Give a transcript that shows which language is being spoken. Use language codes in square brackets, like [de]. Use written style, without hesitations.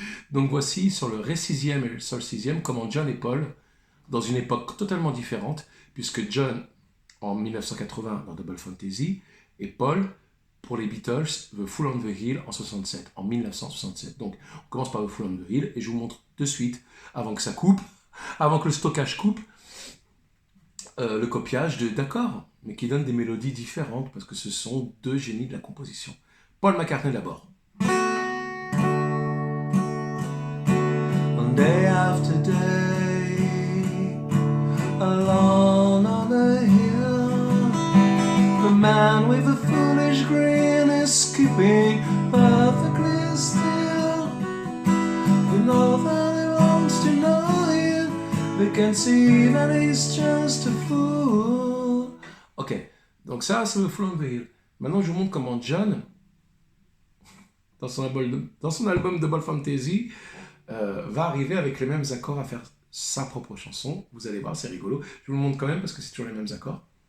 [fr] Donc voici sur le Ré sixième et le Sol sixième, comment John et Paul, dans une époque totalement différente, puisque John en 1980 dans Double Fantasy, et Paul pour les Beatles, The Fool on the Hill en 67, en 1967. Donc on commence par The Fool on the Hill et je vous montre de suite, avant que ça coupe, avant que le stockage coupe, le copiage d'accords, mais qui donne des mélodies différentes, parce que ce sont deux génies de la composition. Paul McCartney d'abord. [en] Day after day, alone on the hill, the man with a foolish grin is skipping perfectly still. You know that he wants to know you, they can see that he's just a fool. [fr] Ok, donc ça c'est le Fool on the Hill. Maintenant je vous montre comment John, dans son album Double Fantasy, va arriver avec les mêmes accords à faire sa propre chanson. Vous allez voir, c'est rigolo. Je vous le montre quand même parce que c'est toujours les mêmes accords.